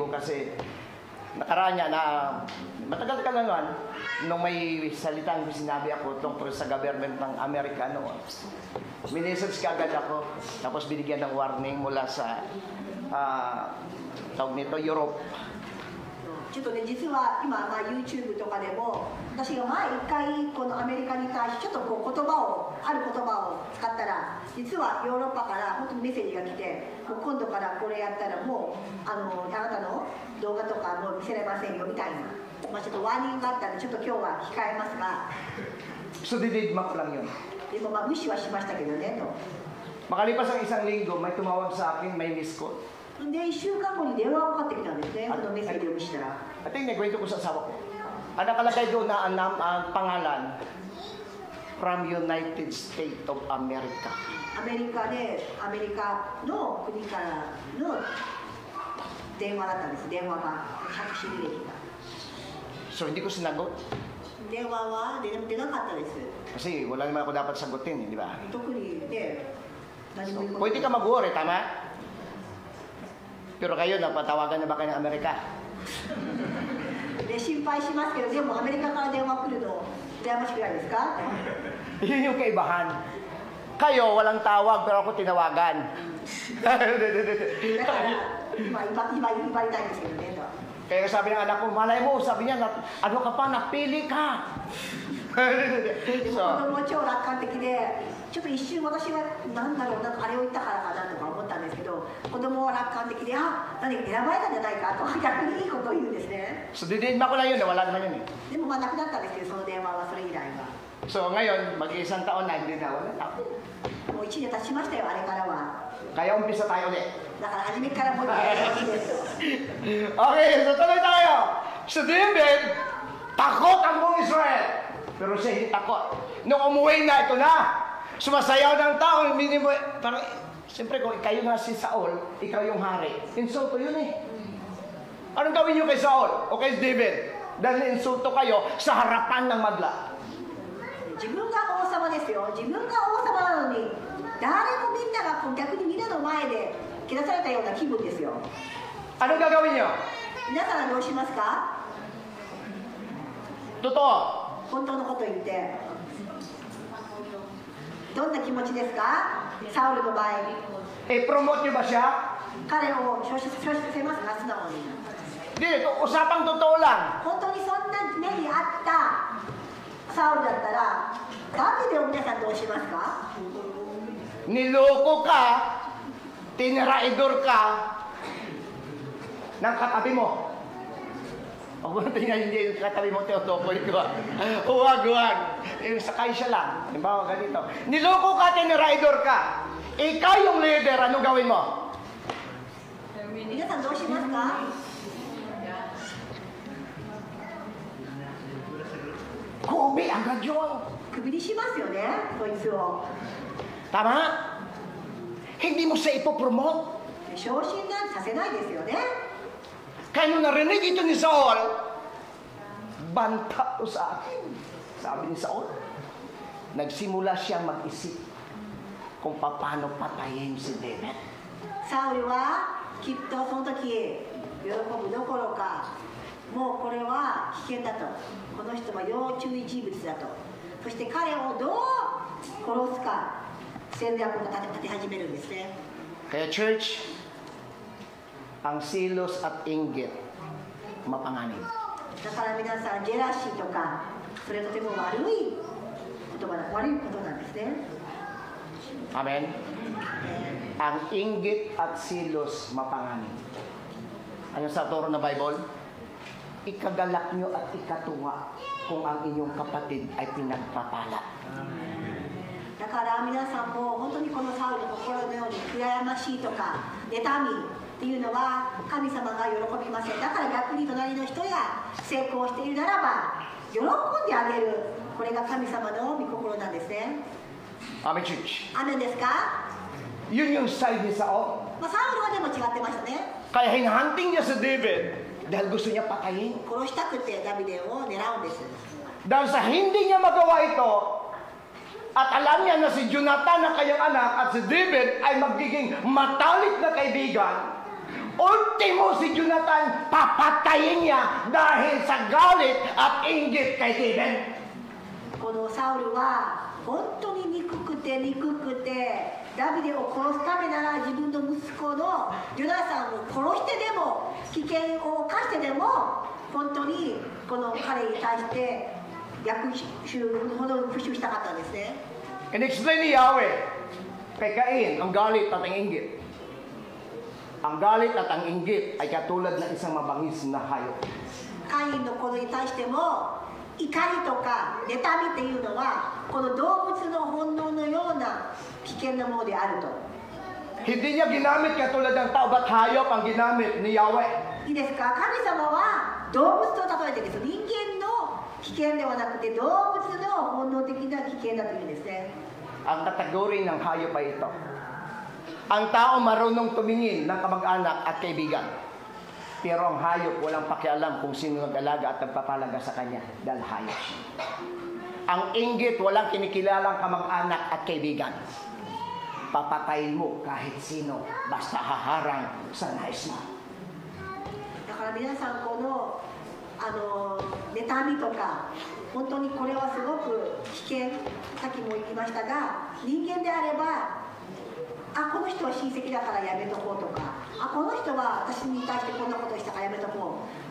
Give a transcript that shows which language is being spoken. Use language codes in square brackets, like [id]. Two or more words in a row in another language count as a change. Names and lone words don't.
[tl] kasi nakaraan niya na matagal ka lang nung may salitang sinabi ako tungkol sa government ng Amerika noon. Minisage ka agad ako, tapos binigyan ng warning mula sa tawag nito, Europe. [ja] ちょっとね、実は今、YouTube とかでも私が一回このアメリカに対してちょっとある言葉を使ったら、実はヨーロッパから本当にメッセージが来て、もう今度からこれやったらもうあなたの動画とかもう見せれませんよみたいな、ちょっとワーニングがあったのでちょっと今日は控えますが、 [tl] So dinidma ko lang yun. [ja] でも無視はしましたけどねと。 [tl] Makalipas ang isang linggo, may tumawag sa akin, may miss call. [ja] で1週間後に電話がかかってきたんですね、そのメッセージを見せたら。 [en] I think [tl] nagkwento ko sa asawa ko. Ang nakalagay doon na ang pangalan, from United States of America. [ja] アメリカの国からの電話だったんです、電話が、着信履歴が。 [tl] So hindi ko sinagot. [ja] 電話は出なかったです。 [tl] Kasi wala naman ako dapat sagutin, di ba? [ja] 特にね、 [tl] Pwede ka mag-worry, tama? Pero kayo, napatawagan na ba kayo ng Amerika? [ja] で心配しますけど、でもアメリカから電話来るの羨ましくないですか？ [tl] Yun yung kaibahan. Kayo, walang tawag, pero ako tinawagan. [ja] だから今言いたいんですけどね。 [tl] Kaya sabi ng anak ko, malay mo, sabi niya, ano ka pa, napili ka. [ja] でも子供超楽観的で、ちょっと一瞬私は何だろうな、あれを言ったからかなとか思ったんですけど、子供は楽観的で、あ、何選ばれたんじゃないかと逆にいいことを言うんですね。 [tl] So, didinma ko lang yun, wala naman yun eh. [ja] でもまあなくなったんですけど、その電話はそれ以来は。 [tl] So, ngayon, mag-isang taon na, hindi na, wala na. [ja] もう1年経ちましたよ、あれからは。 [tl] Kaya umpisa tayo ulit. [ja] だから初めからもう一回やってほしいですよ。 [en] Okay, so [tl] tuloy tayo. Si David, takot ang buong Israel. Pero siya hindi takot. Nung umuwi na, ito na. Sumasayaw ng tao. Parang, siyempre kung kayo nga si Saul, ikaw yung hari. Insulto yun eh. Anong gawin niyo kay Saul o kay David? Dahil insulto kayo sa harapan ng madla. [ja] 自分が王様ですよ。自分が王様なのに、誰もみんなが逆にみんなの前でけなされたような気分ですよ。 [tl] Anong gagawin niyo? [ja] 皆さんはどうしますか？ [tl] Totoo. [ja] 本当のこと言って。どんな気持ちですか？サウルの場合。 [tl] I-promote niyo ba siya? [ja] 彼を表彰せますか？素直に。 [tl] Hindi, usapang totoo lang. [ja] 本当にそんな目にあったサウルだったら、ダビデを皆さんどうしますか？ [tl] Niloko ka, tinraidor ka ng katabi mo. Huwag mo tingnan hindi yung katabi mo, teotokoy ko. Huwag. Yung sakay siya lang. Halimbawa ganito. Niloko ka, tinraidor ka. Ikaw yung leader, ano gawin mo? [ja] 皆さんどうしますか？ [tl] Kubi, agad yun. [ja] クビにしますよね、こいつを。 [tl] Tama? Hindi mo siya ipopromote. [ja] 昇進なんてさせないですよね。 [tl] Kaya nung narinig ito ni Saul, banta to sa akin. Sabi ni Saul, nagsimula siyang mag-isip kung paano patayin si David. [ja] サウルはきっとその時喜ぶどころか、もうこれは危険だと、この人は要注意人物だと、そして彼をどう殺すか戦略を立て始めるんですね。 [tl] Kaya church, ang silos at inggit, mapanganib. [ja] だから皆さんジェラシーとかそれとても悪い言葉だ、悪いことなんですね。 [tl] Amen? Ang inggit at silos, mapanganib. Ano sa turo na Bible? Ikagalak nyo at ikatuwa kung ang inyong kapatid ay pinagpapala. [ja] だから皆さんも本当にこのサウルの心のように羨ましいとか妬みっていうのは神様が喜びません。だから逆に隣の人や成功しているならば喜んであげる、これが神様の御心なんですね。 [tl] Amen, church. [ja] アメンですか？ [tl] Yun yung side ni Saul. [ja] まあ、サウルはでも違ってましたね。 [tl] Kaya hinahunting niya si David dahil gusto niya patayin. [ja] 殺したくてダビデを狙うんです。 [tl] Dahil sa hindi niya magawa ito, at alam niya na si Jonathan na kanyang anak at si David ay magiging matalik na kaibigan, ultimo si Jonathan papatayin niya dahil sa galit at inggit kay David. [ja] このサウルは本当に憎くてダビデを殺すためなら自分の息子のヨナサンを殺してでも危険を冒してでも本当にこの彼に対して逆襲ほど復讐したかったんですね。 [en] And explain [tl] ni Yahweh kay Cain ang galit at ang inggit. Ang galit at ang inggit ay katulad ng isang mabangis na hayop. [ja] カインのことに対しても怒りとか妬みっていうのはこの動物の本能のような危険なものであると。 [tl] Hindi niya ginamit katulad ng tao, ba't hayop ang ginamit ni Yahweh? [ja] いいですか？神様は動物と例えてです。人間の危険ではなくて動物の本能的な危険だというんですね。 [tl] Ang kategory ng hayop ay ito. Ang tao marunong tumingin ng kamag-anak at kaibigan. Pero ang hayop walang pakialam kung sino nag-alaga at nagpapalaga sa kanya dahil hayop siya. Ang inggit walang kinikilalang kamag-anak at kaibigan. papatayin mo kahit sino, basta haharang sa nais mo. [ja] だから皆さんこの妬みとか本当にこれはすごく危険、さっきも言いましたが、人間であればこの人は親戚だからやめとこうとか、この人は私に対してこんなことしたからやめとこう。